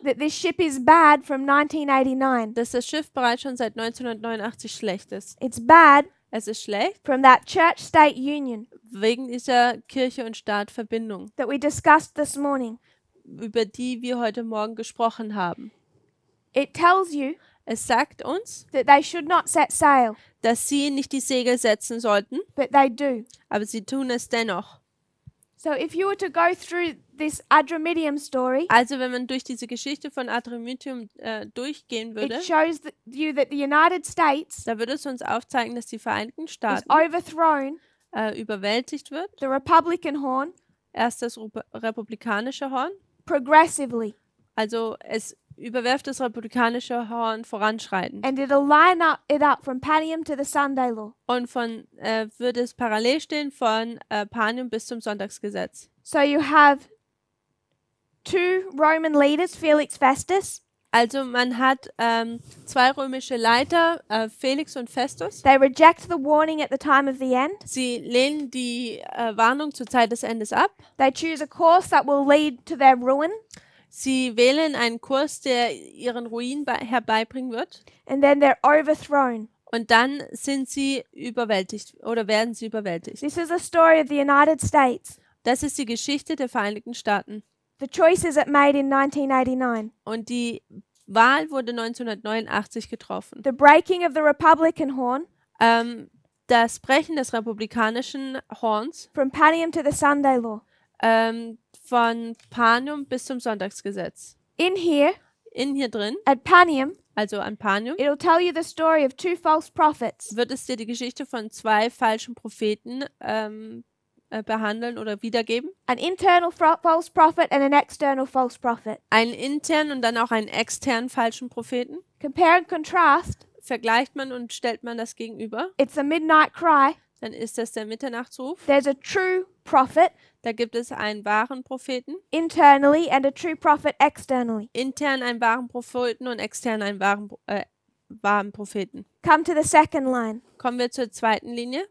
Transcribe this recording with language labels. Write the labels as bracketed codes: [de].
[en] that this ship is bad from 1989. [de] dass das Schiff bereits schon seit 1989 schlecht ist. [en] It's bad [de] Es ist schlecht [en] from that church-state union [de] wegen dieser Kirche- und Staat-Verbindung, [en] that we discussed this morning. [de] über die wir heute Morgen gesprochen haben. [en] It tells you [de] Es sagt uns, [en] that they should not set sail. [de] dass sie nicht die Segel setzen sollten, [en] but they do. [de] aber sie tun es dennoch. [en] So if you were to go through this Adramyttium story, [de] Also wenn man durch diese Geschichte von Adramyttium durchgehen würde, [en] it shows you that the United States [de] da würde es uns aufzeigen, dass die Vereinigten [en] is [de] Staaten [en] overthrown [de] überwältigt wird. [en] the Republican horn [de] Erst das republikanische Horn, [en] progressively, [de] also es überwerft das republikanische Horn voranschreitend. [en] and it'll line it up from Panium to the Sunday law. [de] Und würde es parallel stehen von Panium bis zum Sonntagsgesetz. [en] So you have two Roman leaders, Felix Festus. [de] Also man hat zwei römische Leiter, Felix und Festus. [en] They reject the warning at the time of the end. [de] Sie lehnen die Warnung zur Zeit des Endes ab. [en] They choose a course that will lead to their ruin, [de] Sie wählen einen Kurs, der ihren Ruin herbeibringen wird. [en] and then they're overthrown. [de] Und dann sind sie überwältigt oder werden sie überwältigt. [en] This is the story of the United States. [de] Das ist die Geschichte der Vereinigten Staaten. [en] The choices it made in 1989. [de] Und die Wahl wurde 1989 getroffen. [en] The breaking of the Republican horn [de] Das Brechen des republikanischen Horns [en] from Panium to the Sunday law. [de] von Panium bis zum Sonntagsgesetz. [en] In here, [de] In hier drin, [en] at Panium, [de] also an Panium, [en] it'll tell you the story of two false prophets. [de] wird es dir die Geschichte von zwei falschen Propheten behandeln oder wiedergeben. [en] An internal false prophet and an external false prophet. [de] Einen internen und dann auch einen externen falschen Propheten. [en] Compare and contrast. [de] Vergleicht man und stellt man das gegenüber, [en] It's a midnight cry. [de] dann ist das der Mitternachtsruf. [en] There's a true prophet [de] Da gibt es einen wahren Propheten, [en] internally and a true prophet externally. [de] intern einen wahren Propheten und extern einen wahren Propheten. [en] Come to the second line. [de] Kommen wir zur zweiten Linie.